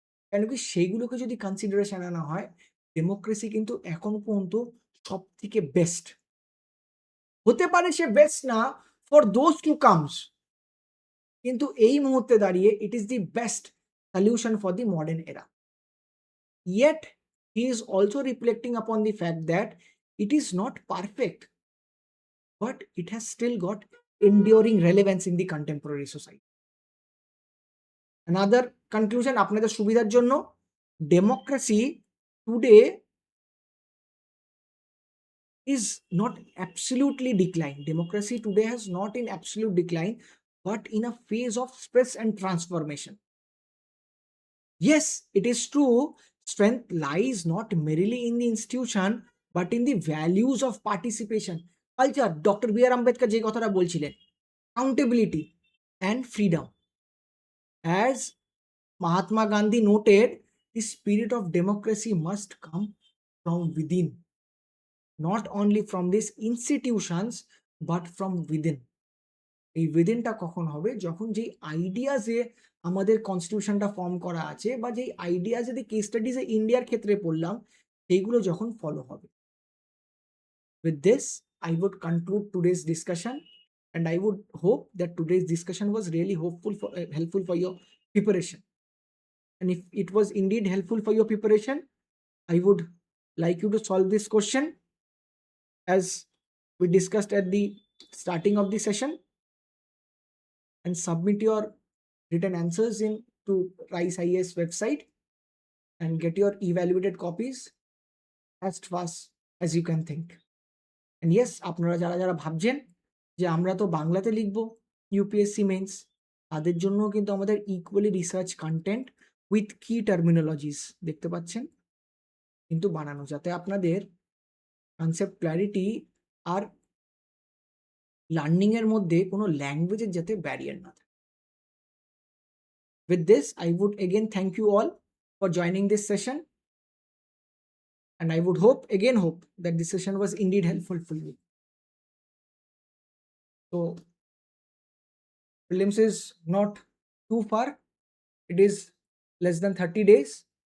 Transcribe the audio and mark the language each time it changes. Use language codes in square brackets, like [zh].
[bn] কেন কি সেইগুলোকে যদি কনসিডারেশন আনা হয়, ডেমোক্রেসি কিন্তু এখন পর্যন্ত সব থেকে বেস্ট। হতে পারে সে বেস্ট না [en] for those to comes, [bn] কিন্তু এই মুহূর্তে দাঁড়িয়ে [en] It is the best solution for the modern era. Yet he is also reflecting upon the fact that it is not perfect, but it has still got enduring relevance in the contemporary society. Another conclusion [bn] আপনাদের সুবিধার জন্য, [en] democracy today is not absolutely decline. Democracy today has not in absolute decline, but in a phase of stress and transformation. Yes, it is true, strength lies not merely in the institution, but in the values of participation, culture. Dr. B.R. Ambedkar [bn] যে কথাটা বলছিলেন, [en] accountability and freedom. As Mahatma Gandhi noted, the spirit of democracy must come from within, not only from these institutions, but from within. [bn] এই উইদিনটা কখন হবে? যখন যেই আইডিয়াসে আমাদের কনস্টিটিউশনটা form করা আছে, বা যেই আইডিয়াসে দি কেস স্টাডিজে ইন্ডিয়ার ক্ষেত্রে পড়লাম, সেইগুলো যখন ফলো হবে। [en] With this I would conclude today's discussion, and I would hope that today's discussion was really helpful for your preparation. And if it was indeed helpful for your preparation, I would like you to solve this question as we discussed at the starting of the session, and submit your written answers in to Rice IAS website and get your evaluated copies as fast as you can think. [bn] And yes, আপনারা যারা যারা ভাবছেন যে আমরা তো বাংলাতে লিখবো UPSC men's, তাদের জন্য কিন্তু আমাদের ইকুয়ালি রিসার্চ কন্টেন্ট উইথ কি টার্মিনোলজিস দেখতে পাচ্ছেন কিন্তু বানানো, যাতে আপনাদের কনসেপ্ট ক্ল্যারিটি আর লার্নিং এর মধ্যে কোনো ল্যাঙ্গুয়েজের যাতে ব্যারিয়ার না থাকে। [en] With this, I would again thank you all for joining this session, and I would hope that this session was indeed helpful for you. So prelims is not too far, it is less than 30 days.